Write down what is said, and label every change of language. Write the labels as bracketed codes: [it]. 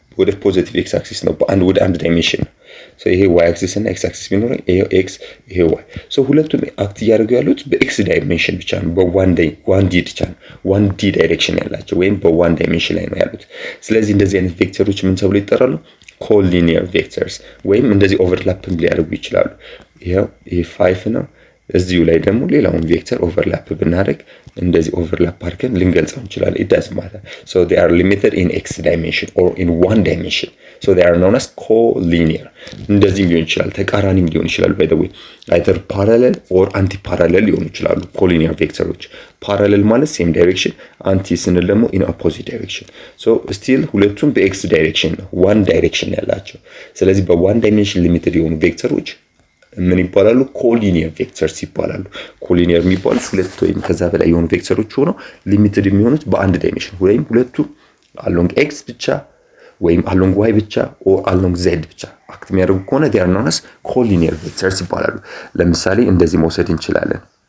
[am] ወደ ፖዚቲቭ ኤክስ አክሲስ ነው። ወደ አንድ ዳይሜንሽን ነው። ይሄ ዋይ አክሲስ እና ኤክስ አክሲስ ቢኖረኝ ይሄ ኤክስ ይሄ ዋይ። ሁለቱም አክት እያደረጉ ያሉት በኤክስ ዳይሜንሽን ብቻ ነው። በዋን ዲ ብቻ ነው። ዋን ዲ ዳይሬክሽን ያላቸው ወይም በዋን ዳይሜንሽን ላይ ነው ያሉት። ስለዚህ እንደዚህ አይነት ቬክተሮች ምን ተብለው ይጠራሉ? ኮሊኒየር ቬክተርስ ወይም እንደዚህ ኦቨርላፕም ሊያደርጉ ይችላሉ። ይሄ 5 ነው። እዚሁ ላይ ደግሞ ሌላውን ቬክተር ኦቨርላፕ ብናደርግ እንደዚህ ኦቨርላፕ አድርገን ልንገልጸው እንችላለን። [en] it doesn't matter. So they are limited in x dimension or in one dimension. So they are known as collinear. [am] እንደዚህም ሊሆን ይችላል፣ ተቃራኒም ሊሆን ይችላል። [en] by the way either parallel or anti-parallel [am] ሊሆኑ ይችላሉ collinear ቬክተሮች። parallel ማለት same direction፣ anti ስንል ደግሞ [en] in opposite direction. [am] So still ሁለቱም በx direction ነው፣ one direction ያላቸው። ስለዚህ በone dimension limited የሆኑ ቬክተሮች ምን ይባላሉ? ኮሊኒየር ቬክተርስ ይባላሉ። ኮሊኒየር የሚባሉት ሁለት ወይም ከዛ በላይ የሆኑ ቬክተሮች ሆነው ሊሚትድ የሚሆኑት በአንድ ዳይሜንሽን ወይም ሁለቱ አሎንግ ኤክስ ብቻ ወይም አሎንግ ዋይ ብቻ ኦር አሎንግ ዜድ ብቻ አክት የሚያደርጉ ከሆነ [en] they are known as [am] ኮሊኒየር ቬክተርስ ይባላሉ። ለምሳሌ እንደዚህ መውሰድ እንችላለን።